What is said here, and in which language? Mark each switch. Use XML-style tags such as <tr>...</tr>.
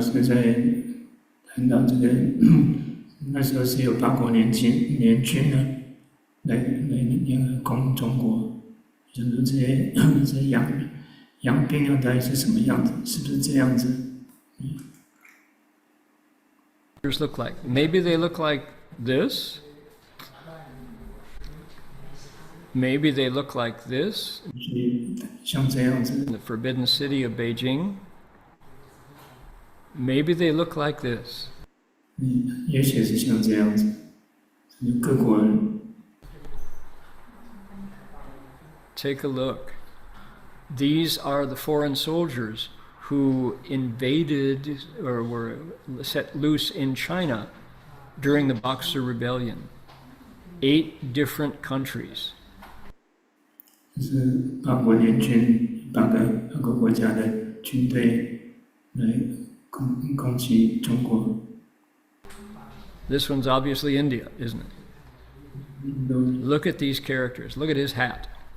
<zh>是在谈到这个，那时候是有8国联军呢，来攻中国，就是这些洋兵啊，到底是什么样子？是不是这样子</zh> <en>？Look like maybe they look like this. Maybe they look like this.</en> <zh>像这样子。</zh> <en>In the forbidden city of Beijing. Maybe they look like this.</en> <zh>也许是像这样子。各国人。</zh> <en>Take a look. These are the foreign soldiers who invaded or were set loose in China during the Boxer Rebellion. 8 different countries.</en> <zh>是8国联军8个国家的军队来攻击中国。</zh> <en>This one's obviously India, isn't it? Look at these characters. Look at his hat.</en>